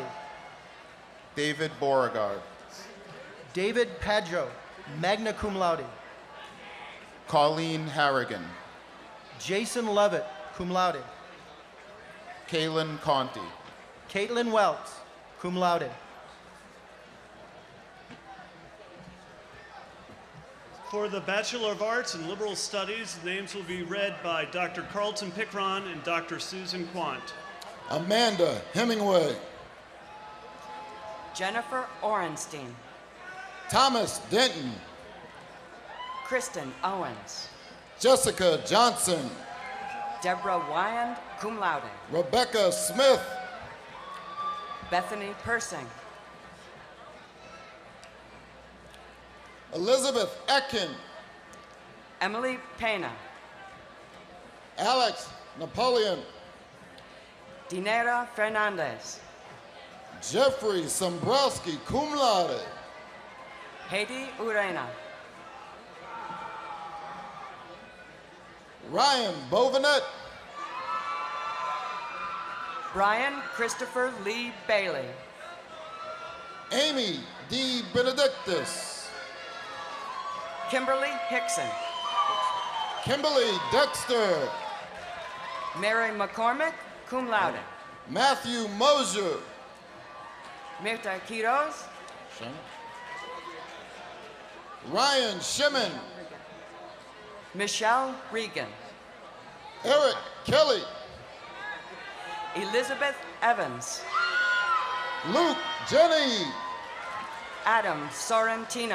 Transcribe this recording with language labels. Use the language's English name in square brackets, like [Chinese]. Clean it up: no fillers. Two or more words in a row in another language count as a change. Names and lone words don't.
[English] David Beauregard. David Padjo, [Latin] magna cum laude. [English] Colleen Harrigan. Jason Lovett, [Latin] cum laude. [English] Kaylin Conti. Caitlin Welts, [Latin] cum laude. [English] For the Bachelor of Arts in Liberal Studies, the names will be read by Dr. Carlton Pickron and Dr. Susan Quant. Amanda Hemingway. Jennifer Orenstein. Thomas Denton. Kristen Owens. Jessica Johnson. Deborah Wyand, [Latin] cum laude. [English] Rebecca Smith. Bethany Persing. Elizabeth Ekin. Emily Pena. Alex Napoleon. Dinera Fernandez. Jeffrey Sombrowski, [Latin] cum laude. [English] Haiti Urena. Ryan Bovenet. Brian Christopher Lee Bailey. Amy D. Benedictus. Kimberly Hickson. Kimberly Dexter. Mary McCormick, [Latin] cum laude. [English] Matthew Mosier. Mirta Quiroz. Ryan Shimon. Michelle Regan. Eric Kelly. Elizabeth Evans. Luke Jenny. Adam Sorrentino.